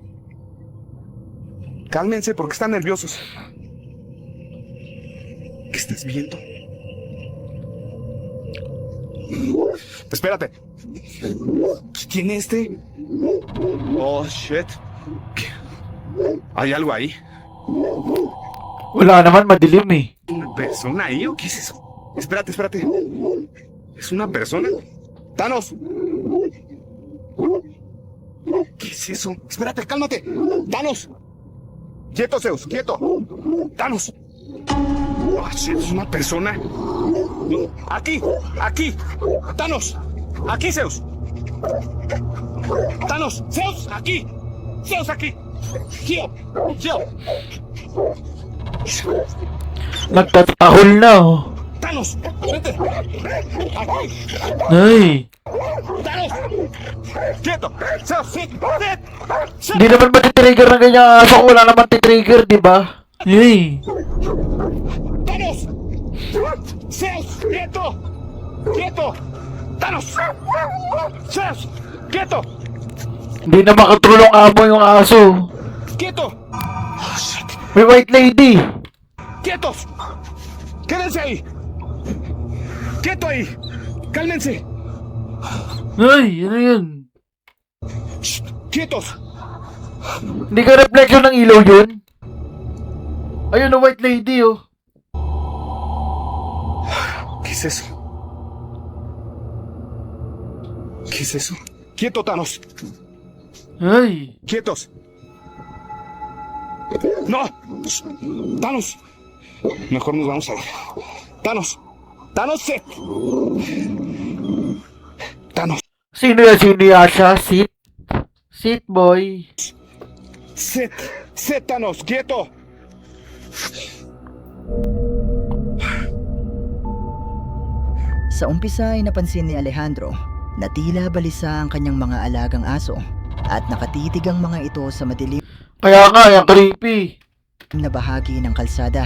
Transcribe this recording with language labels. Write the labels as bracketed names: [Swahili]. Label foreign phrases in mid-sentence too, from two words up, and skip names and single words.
[Spanish] Cálmense porque están nerviosos. ¿Qué estás viendo? Espérate. ¿Qué tiene este? [English] Oh, shit. [Spanish] ¿Hay algo ahí? [Filipino] Wala naman, madilim eh. [Spanish] ¿Una persona ahí o qué es eso? Espérate. ¿Es una persona? ¡Thanos! ¿Qué es eso? Espérate, cálmate. ¡Thanos! Quieto, Zeus, quieto. Thanos. [English] Ah, shit, [Spanish] es una persona. Aquí, aquí. Thanos. Aquí, Zeus. Thanos. Zeus, aquí. Zeus, aquí. [English] Here. Here. [Filipino] Nagtatahol na oh. [Spanish] Thanos. Vete. Aquí. Ay, Thanos. Quieto. Zeus, [English] sit. Sit. Sit. [Filipino] hindi naman matitrigger ng ganyang aso kung wala naman titrigger, di ba? Ay, [Spanish] Thanos. Zeus, quieto. Quieto. Thanos. Zeus, quieto. [Filipino] hindi na makatulong amo yung aso. [Spanish] Quieto. [English] Oh, shit. [Filipino] May [English] white lady. [Spanish] ¡Quietos! ¡Quédense ahí! ¡Quieto ahí! ¡Cálmense! [Filipino] Ay, ano yun? [Spanish] Shh, ¡Quietos! [Filipino] Hindi ka reflection ng ilaw yun? Ayun na [English] white lady [Filipino] oh. [Spanish] ¿Qué es eso? ¿Qué es eso? ¡Quieto, Thanos! Ay, ¡Quietos! ¡No! Shh, ¡Thanos! Mejor nos vamos a ir. ¡Thanos! ¡Thanos, sit! ¡Thanos! [Filipino] sino yan? Sino yan siya? [English] Sit? Sit boy. [Spanish] ¡Sit! ¡Sit, Thanos! ¡Quieto! [Filipino] Sa umpisa ay napansin ni Alejandro na tila balisa ang kanyang mga alagang aso at nakatitig ang mga ito sa madilim Kaya nga, yung creepy. na bahagi ng kalsada.